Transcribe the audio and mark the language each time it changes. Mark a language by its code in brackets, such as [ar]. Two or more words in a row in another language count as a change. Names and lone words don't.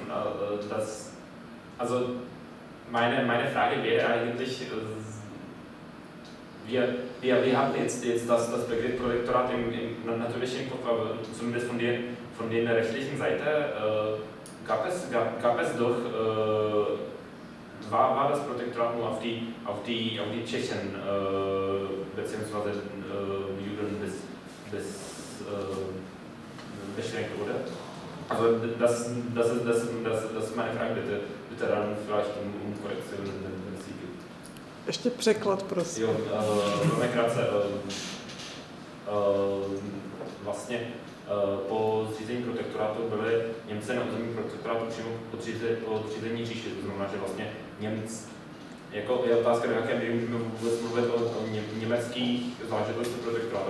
[de] Also meine Frage wäre eigentlich, wir haben jetzt das Begriff Protektorat natürlich im Kopf, aber zumindest von der rechtlichen Seite gab es doch, war das Protektorat nur auf die Tschechen bzw. Juden beschränkt, oder? Also das ist meine Frage, bitte dann vielleicht um Korrektion, wenn es sie gibt. [cs] Ještě překlad, prosím. Jo, velmi krátce. Vlastně po zřízení protektorátu byli Němci na území protektorátu přímo podřízení říši, to znamená, že vlastně Němci, jako je otázka, do jaké míry můžeme vůbec mluvit o německých záležitostech protektorátu.